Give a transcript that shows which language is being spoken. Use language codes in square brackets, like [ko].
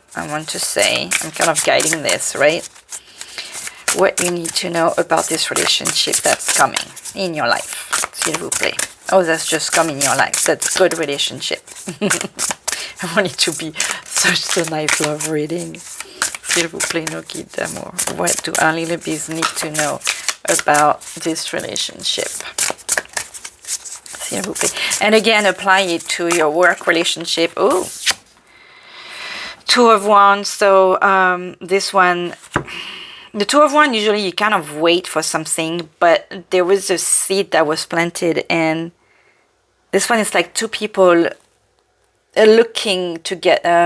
[en] I want to say, I'm kind of guiding this, right? What you need to know about this relationship that's coming in your life, [fr] s'il vous plaît. [en] Oh, that's just come in your life. That's good relationship. I want it to be such a nice love reading. [fr] S'il vous plaît, nos guides d'amour. [en] What do our little bees need to know about this relationship? [fr] S'il vous plaît. [en] And again, apply it to your work relationship. Oh, Two of Wands. So this one, the Two of Wands, usually you kind of wait for something, but there was a seed that was planted, and this one is like two people looking to get...